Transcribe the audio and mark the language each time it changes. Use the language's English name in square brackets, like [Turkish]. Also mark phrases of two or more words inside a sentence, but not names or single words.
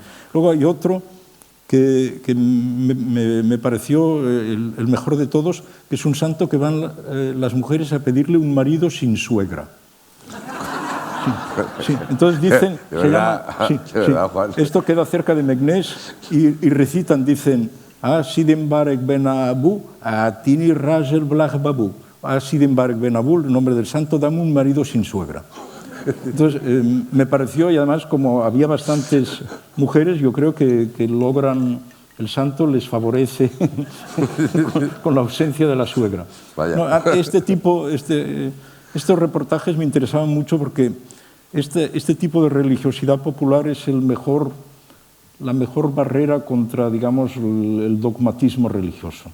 [Spanish] Luego hay otro que me pareció el mejor de todos, que es un santo que van las mujeres a pedirle un marido sin suegra. Sí. Entonces dicen, Juan. Esto queda cerca de Meknès, y recitan, dicen, [Arabic] سيدم بارك بن عبو، عطيني راجل بلا بابو. Sidem Barek Ben Abu, [Spanish] el nombre del santo, dame un marido sin suegra. Entonces, me pareció, y además, como había bastantes mujeres, yo creo que logran, el santo les favorece con la ausencia de la suegra. Vaya. Estos reportajes me interesaban mucho porque este tipo de religiosidad popular es la mejor barrera contra, digamos, el dogmatismo religioso.